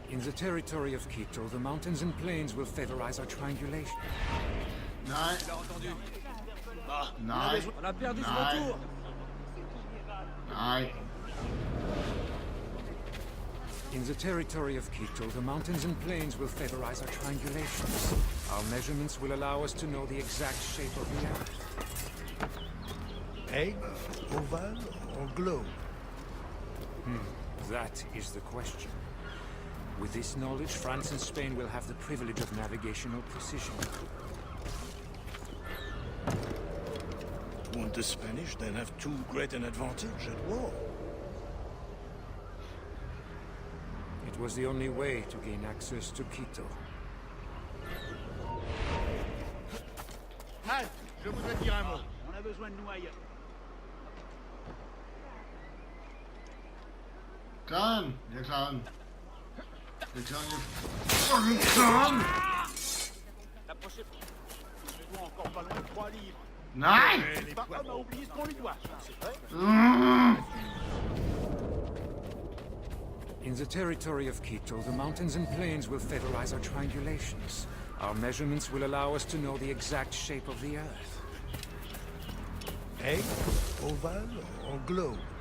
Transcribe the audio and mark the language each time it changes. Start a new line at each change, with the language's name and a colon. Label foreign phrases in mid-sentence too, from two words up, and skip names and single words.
English: the territory of Quito, the mountains and plains will favorize our triangulation.
Danish: Nej. Nej.
French: On a perdu ce
Danish: Nej.
French: retour.
Danish: Nej.
English: In the territory of Quito, the mountains and plains will favorize our triangulations. Our measurements will allow us to know the exact shape of the earth. Egg, oval, or globe? That is the question. With this knowledge, France and Spain will have the privilege of navigational precision. Won't the Spanish then have too great an advantage at war? It was the only way to gain access to Quito. Halt!
French: Je voudrais dire un mot. On a besoin de nous ailleurs.
Danish: Klar den. Jeg klarer den. Jeg klarer den. Jeg fucking klarer den!
French: Je dois encore pas loin de 3 livres.
Danish: Nej!
French: Papa m'a oublié ce qu'on lui doit. C'est vrai?
English: In the territory of Quito, the mountains and plains will favorize our triangulations. Our measurements will allow us to know the exact shape of the earth. Egg, oval, or globe?